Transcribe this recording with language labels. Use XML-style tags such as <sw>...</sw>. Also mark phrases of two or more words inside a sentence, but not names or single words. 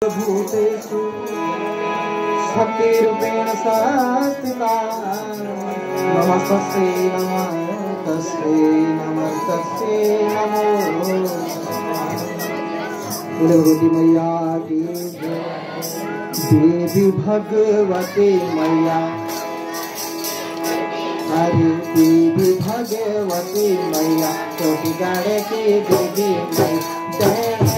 <sa>भूतेषु शक्तिरूपेण संस्थिता नमस्तस्यै नमस्तस्यै नमस्तस्यै नमो</sa> <hi>भगवती मैया की देवी भगवती मैया हरि देवी भगवती मैया कोटि गाड़े की देवी मैया</hi>